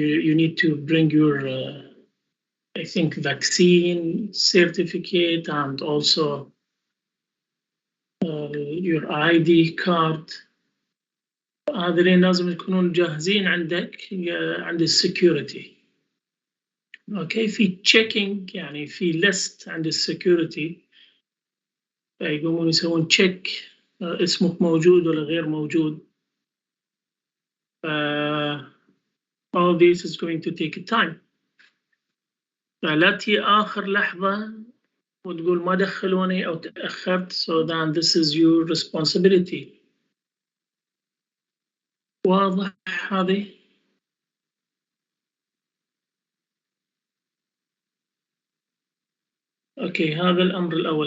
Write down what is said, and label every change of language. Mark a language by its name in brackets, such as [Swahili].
[English] You need to bring your I think vaccine certificate and also your ID card. [Arabic] هذين لازم يكونون جاهزين عندك عند السكيورتي. اوكي في checking يعني في list عند السكيورتي فيقومون يسوون check اسمك موجود ولا غير موجود. [English] All this is going to take time. [Arabic] فلا تي آخر لحظة وتقول ما دخلوني أو تأخرت. [English] So then this is your responsibility. [Arabic] واضح هذه؟ أوكي هذا الأمر الأول.